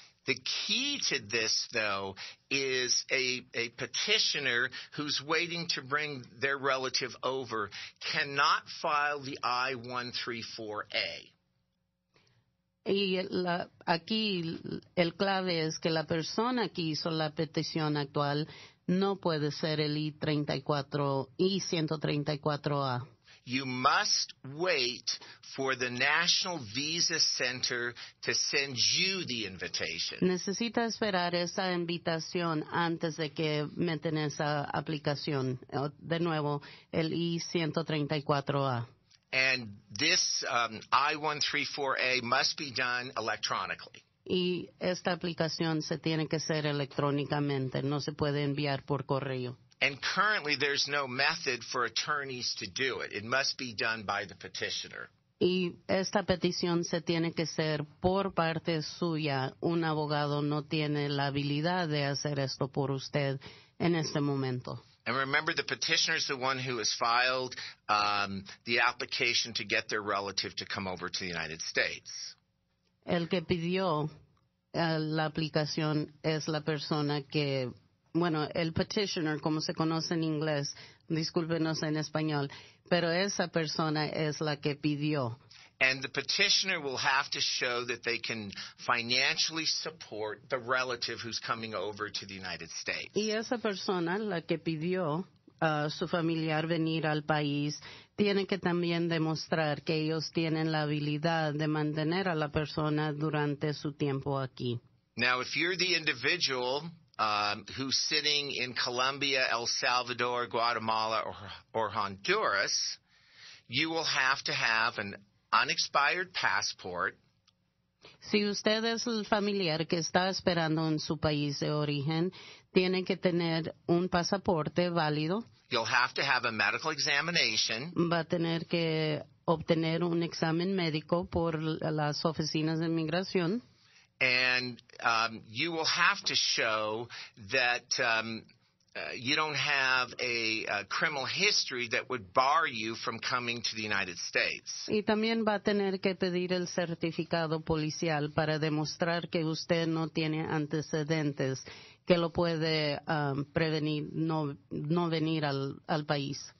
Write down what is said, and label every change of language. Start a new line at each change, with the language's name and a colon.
English: The key to this, though, is a petitioner who's waiting to bring their relative over cannot file the I-134A.
Spanish: Y aquí el clave es que la persona que hizo la petición actual no puede ser el I-134A.
English: You must wait for the National Visa Center to send you the invitation.
Spanish: Necesita esperar esa invitación antes de que meten esa aplicación. De nuevo, el I-134A.
English: And this I-134A must be done electronically.
Spanish: Y esta aplicación se tiene que hacer electrónicamente, no se puede enviar por correo.
English: And currently there's no method for attorneys to do it. It must be done by the petitioner.
Spanish: Y esta petición se tiene que hacer por parte suya. Un abogado no tiene la habilidad de hacer esto por usted en este momento.
English: And remember, the petitioner is the one who has filed the application to get their relative to come over to the United States.
Spanish: El que pidió la aplicación es la persona que, el petitioner, como se conoce en inglés, discúlpenos en español, pero esa persona es la que pidió.
English: And the petitioner will have to show that they can financially support the relative who's coming over to the United States.
Spanish: Y esa persona, la que pidió a su familiar venir al país, tiene que también demostrar que ellos tienen la habilidad de mantener a la persona durante su tiempo aquí.
English: Now, if you're the individual who's sitting in Colombia, El Salvador, Guatemala, or Honduras, you will have to have an unexpired passport.
Spanish: Si usted es el familiar que está esperando en su país de origen, tiene que tener un pasaporte válido.
English: You'll have to have a medical examination.
Spanish: Va a tener que obtener un examen médico por las oficinas de inmigración.
English: And you will have to show that you don't have a criminal history that would bar you from coming to the United States.
Spanish: Y también va a tener que pedir el certificado policial para demostrar que usted no tiene antecedentes que lo puede prevenir no venir al país.